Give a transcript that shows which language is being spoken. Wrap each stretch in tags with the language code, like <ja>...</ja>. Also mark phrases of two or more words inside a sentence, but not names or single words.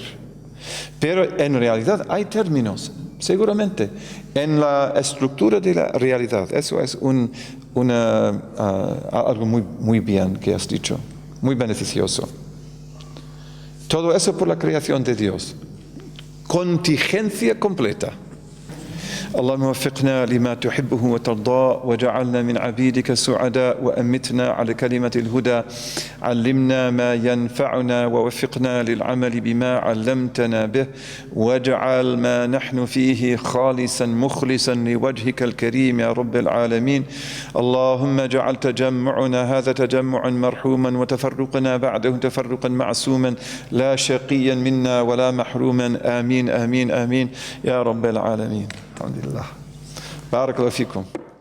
<es>Pero en realidad hay términos, seguramente, en la estructura de la realidad. Eso es algo muy bien que has dicho, muy beneficioso. Todo eso por la creación de Dios. Contingencia completa.</es> <ar>اللهم وفقنا لما تحبه وترضى وجعلنا من عبيدك السعداء وأمتنا على كلمة الهدى علمنا ما ينفعنا ووفقنا للعمل بما علمتنا به واجعل ما نحن فيه خالصا مخلصا لوجهك الكريم يا رب العالمين اللهم اجعل تجمعنا هذا تجمعا مرحوما وتفرقنا بعده تفرقا معصوما لا شقيا منا ولا محروما آمين آمين آمين يا رب العالمين الحمد لله بارك الله فيكم</ar>